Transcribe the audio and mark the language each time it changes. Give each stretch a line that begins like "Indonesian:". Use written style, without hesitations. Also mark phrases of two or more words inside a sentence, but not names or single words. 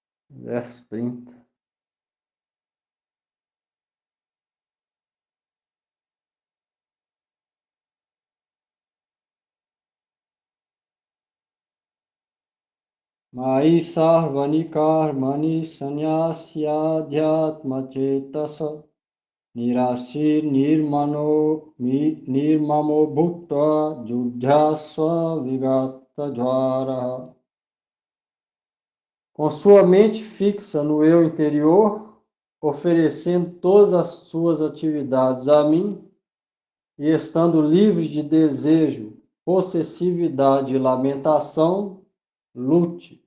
Portuguese: verso 30.
Sanskrit: मयि सर्वाणि कर्माणि संन्यस्य ध्यात्म चेतसा निराशीर् निर्ममो भूत्वा युध्यस्व विगत ज्वर.
Portuguese: Com sua mente fixa no eu interior, oferecendo todas as suas atividades a mim e estando livre de desejo, possessividade e lamentação, lute.